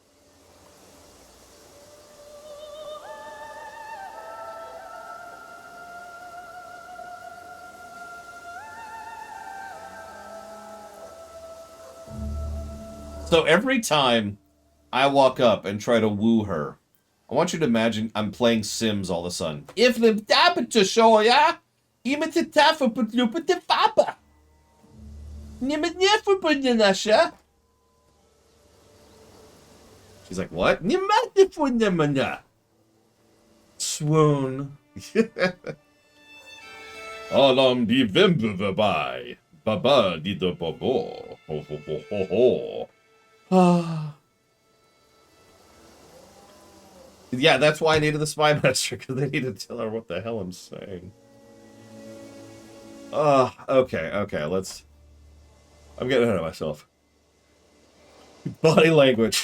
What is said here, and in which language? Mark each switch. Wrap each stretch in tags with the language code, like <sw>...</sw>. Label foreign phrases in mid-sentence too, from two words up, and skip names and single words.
<en>So every time I walk up and try to woo her, I want you to imagine I'm playing Sims all of a sudden. If the dab to show ya, even to taffo put you put the fapa. Nimet never put in Asha. She's like, what? Swoon. Alam di vimbuvabai. Baba di do bobo. Ho ho ho ho ho. Yeah, that's why I needed the spy master, because they need to tell her what the hell I'm saying. Okay, let's... I'm getting ahead of myself. Body language.</en>